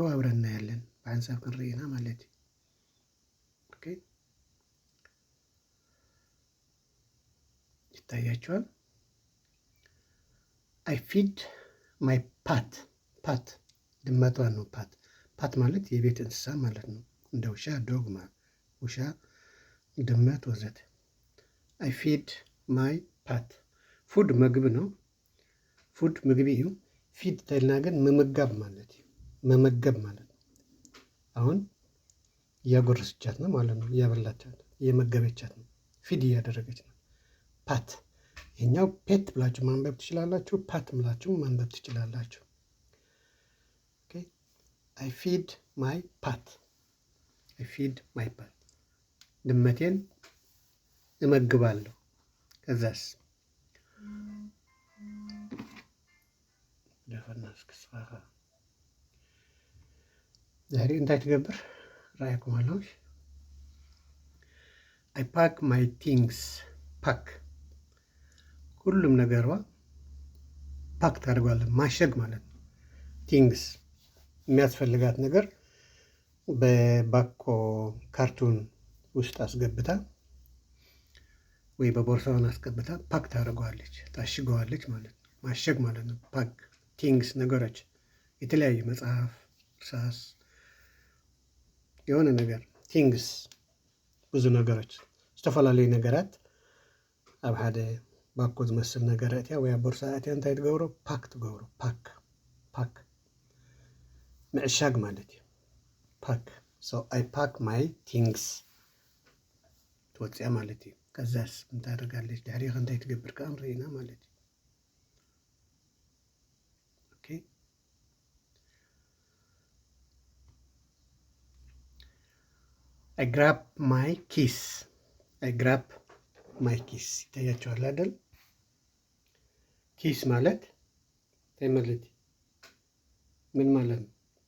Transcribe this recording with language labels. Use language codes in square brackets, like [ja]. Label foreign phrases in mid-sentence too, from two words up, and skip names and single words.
[am] አብረን እናያለን። [ti] በሀንሳብ ክንርኢና [am] ማለት ኦኬ። ይታያቸዋል። [en] I feed my pet [am] ድመቷን ነው። ፓት ማለት የቤት እንስሳ ማለት ነው። እንደ ውሻ ዶግ ማለት ውሻ፣ ድመት ወዘተ። [en] I feed my pet። [am] ፉድ ምግብ ነው። ፉድ [ti] ምግቢ እዩ። [am] ፊድ [ti] ተልና ግን መመገብ ማለት እዩ። [am] መመገብ ማለት ነው። አሁን እያጎረሰቻት ነው ማለት ነው። እያበላቻት፣ እየመገበቻት ነው። ፊድ እያደረገች ነው። ፓት። ይሄኛው ፔት ብላችሁ ማንበብ ትችላላችሁ። ፓት ብላችሁ ማንበብ ትችላላችሁ። ኦኬ። [en] I feed my pet። I feed my pet። [am] ድመቴን እመግባለሁ። ከዛስ [ti] ደፈናስ ክስፋኻ ዛሬ እንታይ ትገብር ራእይኩም ኣለሽ? [en] I pack my things። [am] ፓክ ሁሉም ነገሯ ፓክ ታደርጓለን። ማሸግ ማለት ነው። ቲንግስ የሚያስፈልጋት ነገር በባኮ ካርቱን ውስጥ አስገብታ ወይ በቦርሳውን አስገብታ ፓክ ታደርገዋለች፣ ታሽገዋለች ማለት ነው። ማሸግ ማለት ነው። [en] pack things [am] ነገሮች፣ የተለያዩ መጽሐፍ፣ እርሳስ፣ የሆነ ነገር ቲንግስ፣ ብዙ ነገሮች፣ [ti] ዝተፈላለዩ ነገራት ኣብ ሓደ ባኮ ዝመስል ነገር እትያ ወይ ኣብ ቦርሳ እትያ እንታይ ትገብሮ? ፓክ ትገብሮ። ፓክ ምዕሻግ ማለት እዩ። ፓክ ሶ [en] I pack my things [ti] ትወፅያ ማለት እዩ። ከዛስ እንታይ ታደርጋለች? ድሕሪኻ እንታይ ትገብር ከዓ ንሪኢና ማለት እዩ። ኦኬ። [en] I grab my keys። I grab my keys [am] ይታያቸዋል አይደል? ኪስ ማለት እንታይ ማለት ምን ማለት ነው?